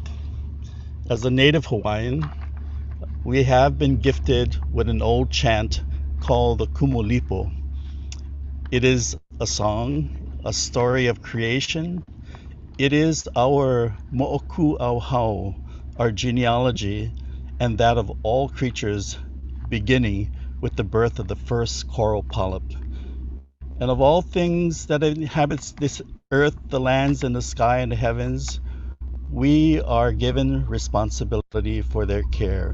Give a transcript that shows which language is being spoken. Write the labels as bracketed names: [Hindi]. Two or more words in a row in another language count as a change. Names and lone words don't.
[English] As a native Hawaiian, we have been gifted with an old chant called the Kumulipo. It is a song, a story of creation. It is our [Hawaiian] mo'oku au hau, [English] our genealogy, and that of all creatures, beginning with the birth of the first coral polyp. And of all things that inhabits this earth, the lands and the sky and the heavens, we are given responsibility for their care.